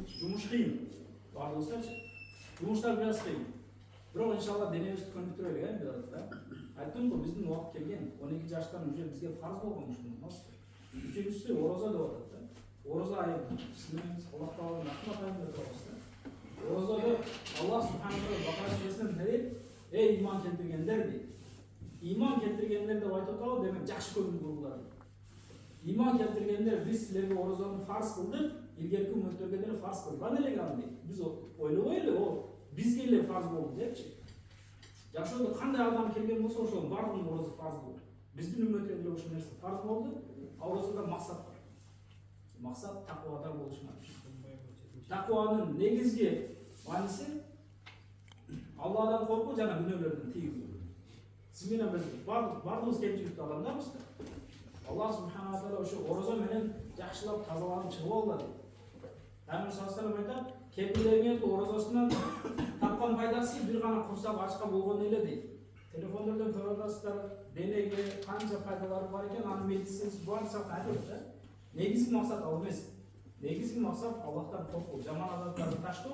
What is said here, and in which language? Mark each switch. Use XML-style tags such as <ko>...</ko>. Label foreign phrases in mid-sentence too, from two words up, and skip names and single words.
<ky>Жумуш кыйын. Баардыгыбызчы. Жумуштар бир аз кыйын. Бирок иншалла денебизди көнүктүрөлүк, бираз да. Айттым го, биздин убакыт келген. 12 жаштан уже бизге фарз болгон ушул намаз. Үчүнчүсү ороза деп атат да. Ороза айы. Сиздин Аллах тааланын рахмат айында турабыз да. Орозада Аллах</ky> <ar>سبحانه وتعالى</ar> <ky>Бакара сүрөсүнөн не дейт? Эй иман келтиргендер дейт. Иман келтиргендер деп айтып атабы, демек жакшы көңүл бургула. Иман келтиргендер, биз силерге орозаны фарз кылдык, илгерки үммөттөргө деле фарз кылган элек аны дейт. Биз ойлобойлу, о бизге эле фарз болду депчи. Жашоодо кандай адам келген болсо ошонун баардыгынын орозо фарз болду. Биздин үммөткө деле ошол нерсе фарз болду. Орозада максат бар. Максат таквадар болуш керек. Такванын негизги мааниси Алладан коркуу жана күнөөлөрдөн тийгизүү. Сиз менен биз баардыгыбыз кемчиликтүү адамдарбыз да. Аллах</ky> <ar>سبحانه وتعالى</ar> <ky>ошо орозо менен жакшылап тазаланып чыгып алгыла дейт. Пайгамбар</ky> <ar>صلى الله عليه وسلم</ar> <ky>айтат, кепилдерге орозосунан тапкан пайдасы бир гана курсак ачка болгон эле дейт. Телефондордон көрүп атасыздар, денеге канча пайдалары бар экен, анын медицинасы баардыгын айтып да. Негизги максат ал эмес. Негизги максат Аллахтан коркуу, жаман адаттарды таштоо.</ky>